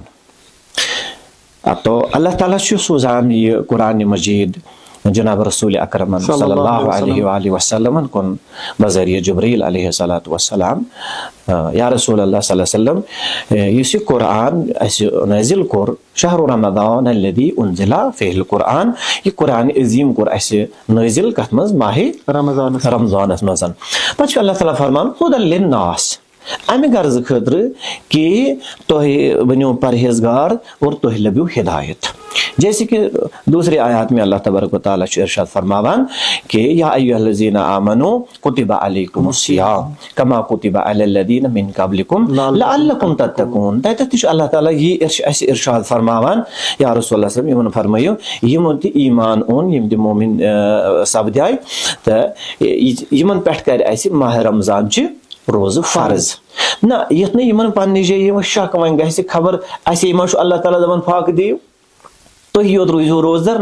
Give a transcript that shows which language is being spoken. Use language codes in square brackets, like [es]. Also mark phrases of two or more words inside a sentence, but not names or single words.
[ks] اب تو اللہ تعالیٰ سے سوزان یہ قرآن مجید جناب رسول اکرم [ar] صلی اللہ علیہ وآلہ وسلم [ks] کن بذریعہ جبریل [ar] علیہ السلام [ks] یا رسول اللہ [ar] صلی اللہ علیہ وسلم [ks] یہ قرآن نازل کور [ar] شہر رمضان الذی انزل فیہ القرآن، [ks] یہ قرآن عظیم کور اسہ نازل کت مز ماہ رمضان مزن. پتہ اللہ تعالیٰ فرمان [ar] ھدی للناس، [ks] امہ غرض خاطر کہ تہ بنو پرہیزگار اور تہ لبیو ہدایت. [ur] جیسے کہ دوسرے آیات میں اللہ تبارک و تعالیٰ ارشاد فرماوان کہ [ar] یا ایھا الذین آمنوا کتب علیکم الصیام کما کتب علی الذین من قبلکم لعلکم تتقون. [ks] تتہ اللہ تعالیٰ یہ ارشاد فرماوان یا رسول اللہ [ar] صلی اللہ علیہ وسلم [ks] فرمایو یمو تہ ایمان اون یم تہ مومن سپداے تہ یمن پٮ۪ٹھ کرِ اسہِ ماہ رمضان چہ روزٕ فرض. نہ یتھ نہ یمن پننہِ جایہِ شک وۄنۍ گژھِ خبر اسے ما چھُ اللہ تعالیٰ دپان فاقہٕ دِیِو تُہۍ یوت روٗزِو روزدر.